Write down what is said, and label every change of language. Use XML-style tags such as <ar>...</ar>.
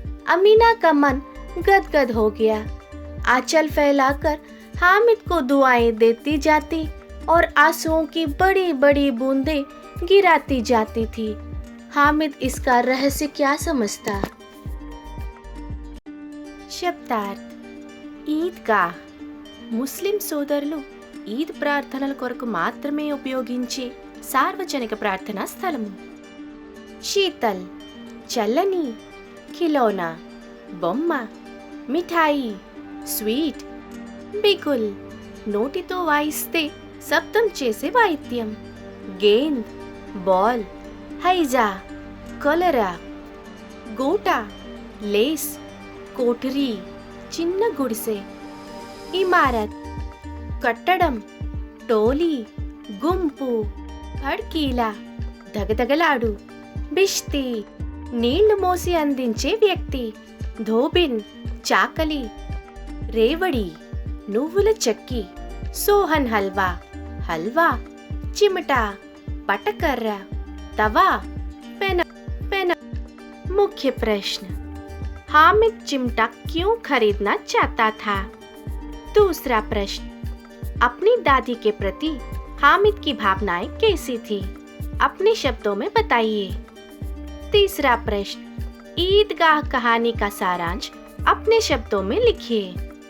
<hi>अमीना का मन गदगद हो गया। आंचल फैलाकर हामिद को दुआएं देती जाती और आंसुओं की बड़ी बड़ी बूंदें गिराती जाती थी। हामिद इसका रहस्य क्या समझता?</hi> <te>శబ్దార్థ్ ఈద్గాహ్ ముస్లిం సోదరులు ఈద్ ప్రార్థనల కొరకు మాత్రమే ఉపయోగించే సార్వజనిక ప్రార్థనా స్థలము. శీతల్ చల్లని, ఖిలౌనా బొమ్మ, మిఠాయి స్వీట్, బిగుల్ నోటితో వాయిస్తే శబ్దం చేసే వాయిద్యం, గేంద్ బాల్, హైజా కొలరా, గోటా లేస్, कोठरी చిన్న గుడిసె, ఇమారత్ కట్టడం, టోలీ గుంపు, భడ్కీలా దగదగలాడు, బిష్తి నీళ్లు మోసి అందించే వ్యక్తి, ధోబిన్ చాకలి, రేవడి నువ్వుల చెక్కి, సోహన్ హల్వా హల్వా, చిమటా పటకర్ర, तवा पेन पेन।</te> <hi>मुख्य प्रश्न, हामिद चिमटा क्यों खरीदना चाहता था? दूसरा प्रश्न, अपनी दादी के प्रति हामिद की भावनाएं कैसी थी? अपने शब्दों में बताइए। तीसरा प्रश्न, ईदगाह कहानी का सारांश अपने शब्दों में लिखिए।</hi>